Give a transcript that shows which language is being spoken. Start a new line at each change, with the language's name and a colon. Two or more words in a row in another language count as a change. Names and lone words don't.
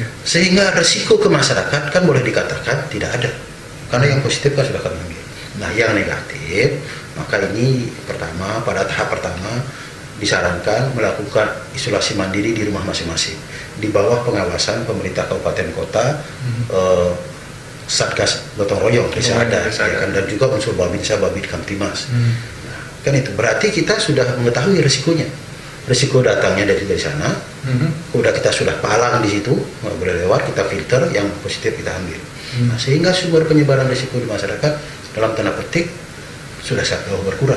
Indonesian: Sehingga resiko ke masyarakat kan boleh dikatakan tidak ada, karena yang positif kan sudah kami ambil. Nah, yang negatif, maka ini pertama, pada tahap pertama disarankan melakukan isolasi mandiri di rumah masing-masing di bawah pengawasan pemerintah kabupaten kota, Satgas Gotong Royong, desa adat, ya kan, dan juga unsur Babinsa, Babid Kamtimas. Nah, kan itu berarti kita sudah mengetahui risikonya. Risiko datangnya dari sana, udah kita sudah palang di situ, nggak boleh lewat, kita filter, yang positif kita ambil. Nah, sehingga sumber penyebaran risiko di masyarakat dalam tanda petik sudah sangat berkurang.